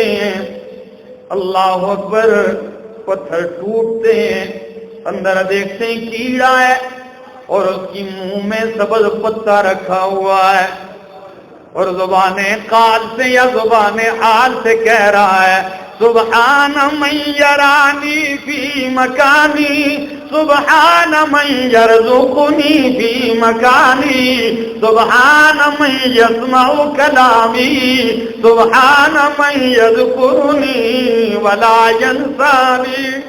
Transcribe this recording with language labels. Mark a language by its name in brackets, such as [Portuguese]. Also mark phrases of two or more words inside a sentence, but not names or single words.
[Urdu] ہیں، [Arabic] اللہ اکبر، [Urdu] پتھر ٹوٹتے ہیں، اندر دیکھتے ہیں کیڑا ہے اور اس کی منہ میں سبز پتا رکھا ہوا ہے، اور زبان قال سے یا زبان حال سے کہہ رہا ہے [Arabic] سبحان من یرانی فی مکانی، سبحان من یرزقنی فی مکانی، سبحان من یسمع کلامی، سبحان من یذکرنی ولا ینسانی۔